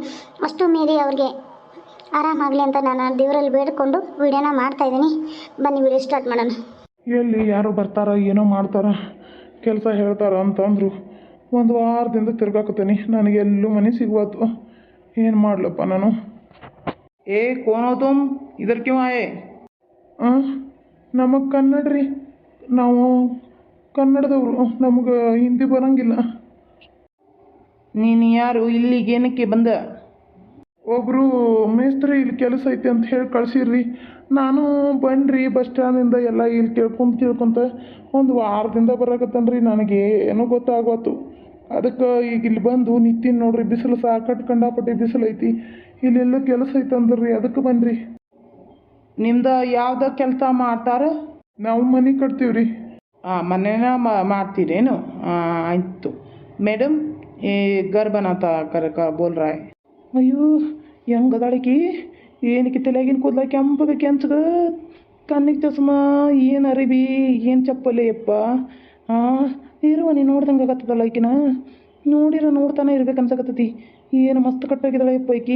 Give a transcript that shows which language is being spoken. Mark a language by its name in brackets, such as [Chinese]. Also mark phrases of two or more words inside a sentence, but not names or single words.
[Kannada] ಅಷ್ಟು ಮೀರಿ ಅವ್ರಿಗೆ ಆರಾಮಾಗಲಿ ಅಂತ ನಾನು ದೇವರಲ್ಲಿ ಬೇಡಿಕೊಂಡು ವೀಡಿಯೋನ ಮಾಡ್ತಾಯಿದ್ದೀನಿ. ಬನ್ನಿ [English] video start [Kannada] ಮಾಡೋಣ. ಎಲ್ಲಿ ಯಾರು ಬರ್ತಾರ, ಏನೋ ಮಾಡ್ತಾರ, ಕೆಲಸ ಹೇಳ್ತಾರ ಅಂತಂದರು. ಒಂದು ವಾರದಿಂದ ತಿರ್ಗಾಕತ್ತೀನಿ. ನನಗೆಲ್ಲೂ ಮನೆ ಸಿಗ್ಬಾರ್ದು. ಏನು ಮಾಡ್ಲಪ್ಪ ನಾನು? [Hindi] ए कौन हो तुम? इधर क्यों आए? [Kannada] ನಮಗೆ ಕನ್ನಡ ರೀ, ನಾವು ಕನ್ನಡದವರು. ನಮಗೆ ಹಿಂದಿ ಬರೋಂಗಿಲ್ಲ. ನೀನು ಯಾರು? ಇಲ್ಲಿಗೆ ಏನಕ್ಕೆ ಬಂದ? ಒಬ್ಬರು ಮೇಸ್ತ್ರಿ ಇಲ್ಲಿ ಕೆಲಸ ಐತೆ ಅಂತ ಹೇಳಿ ಕಳ್ಸಿರ್ರಿ. ನಾನು ಬನ್ನಿರಿ ಬಸ್ ಸ್ಟ್ಯಾಂಡಿಂದ ಎಲ್ಲ ಇಲ್ಲಿ ಕೇಳ್ಕೊಂತ ಒಂದು ವಾರದಿಂದ ಬರಾಕತ್ತನ್ರಿ. ನನಗೆ ಏನೂ ಗೊತ್ತಾಗೋತು. ಅದಕ್ಕೆ ಈಗ ಇಲ್ಲಿ ಬಂದು ನಿಂತೀನಿ ನೋಡ್ರಿ. ಬಿಸಿಲು ಸಾಕಟ್ಟು ಕಂಡಾಪಟ್ಟಿ ಬಿಸಿಲು ಐತಿ. ಇಲ್ಲೆಲ್ಲ ಕೆಲಸ ಐತೆ ಅಂದ್ರಿ, ಅದಕ್ಕೆ ಬನ್ನಿರಿ. ನಿಮ್ದು ಯಾವ್ದು ಕೆಲಸ ಮಾಡ್ತಾರೆ? ನಾವು ಮನೆ ಕಟ್ತೀವಿ ರೀ. ಮನೇನ ಮಾಡ್ತೀರೇನು? ಆಯಿತು ಮೇಡಮ್. [Hindi] ಈ घर बनाता कर का बोल रहा है. [Kannada] ಅಯ್ಯೋ ಹೆಂಗದಾಳಿಕಿ? ಏನಕ್ಕೆ ತಲೆಯಾಗಿನ ಕೂದಲ ಕೆಂಪಗೆ ಕೆಂಚಗ, ಕಣ್ಣಿಗೆ ಚಸ್ಮ, ಏನು ಅರಿಬಿ, ಏನು ಚಪ್ಪಲೆ ಯಪ್ಪ. ಇರುವ ನೀನು ನೋಡ್ದಂಗೆ ಆಗತ್ತದಲ್ಲ ಈಕಿನ. ನೋಡ್ತಾನೆ ಇರ್ಬೇಕು ಅನ್ಸಕತ್ತತಿ. ಏನು ಮಸ್ತ್ ಕಟ್ಟಾಗಿದ್ದಾಳೆ ಯಪ್ಪ ಈಕಿ.